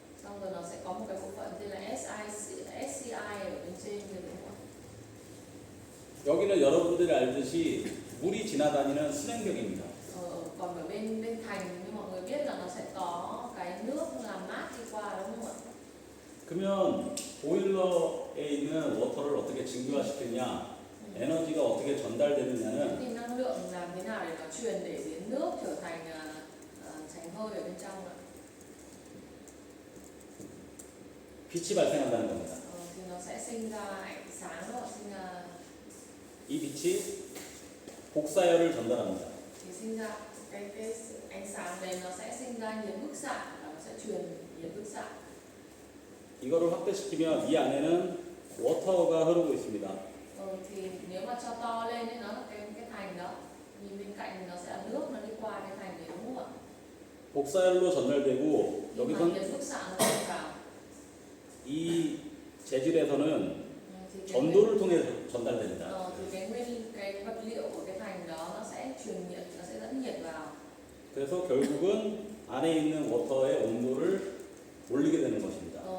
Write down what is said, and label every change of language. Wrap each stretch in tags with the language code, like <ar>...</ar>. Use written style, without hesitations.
<vi>Xong rồi nó sẽ có một cái bộ phận tên là SCI ở bên trên này đúng không ạ?</vi> <ko>여기는 여러분들이 알듯이 물이 지나다니는 수냉벽입니다.</ko> <vi>Còn ở bên thành như mọi người biết là nó sẽ có cái nước làm mát đi qua đúng không ạ?</vi> <ko>그러면 보일러에 있는 워터를 어떻게 증류화시키냐, 에너지가 어떻게 전달되느냐는</ko> <vi>Thì năng lượng làm thế nào để nó truyền để biến nước trở thành tránh hơi ở bên trong ạ?</vi> <ko>빛이 발생한다는 겁니다.</ko> <vi>Thì nó sẽ sinh ra ánh sáng đúng không ạ? Sinh ra</vi> <ko>이 빛이 복사열을 전달합니다.</ko> <vi>thì sinh ra cái ánh sáng đấy nó sẽ sinh ra nhiệt bức xạ và nó sẽ truyền nhiệt bức xạ.</vi> <ko>이거를 확대시키면 이 안에는 워터가 흐르고 있습니다.</ko> <vi>Thì nếu mà cho to lên ấy, nó là cái thành đó. Nhìn bên cạnh thì nó sẽ là nước nó đi qua cái thành đấy đúng không ạ?</vi> <ko>복사열로 전달되고</ko> <vi>Nhưng mà</vi> <ko>여기선</ko> <vi>nhiệt bức xạ nó không vào.</vi> <ko>이 재질에서는</ko> <vi>Thì cái</vi> <ko>전도를 통해 전달됩니다.</ko> <vi>thì cái vật liệu của cái thành đó nó sẽ truyền nhiệt, nó sẽ dẫn nhiệt vào.</vi> <ko>그래서 결국은 안에 있는 워터의 온도를 올리게 되는 것입니다.</ko>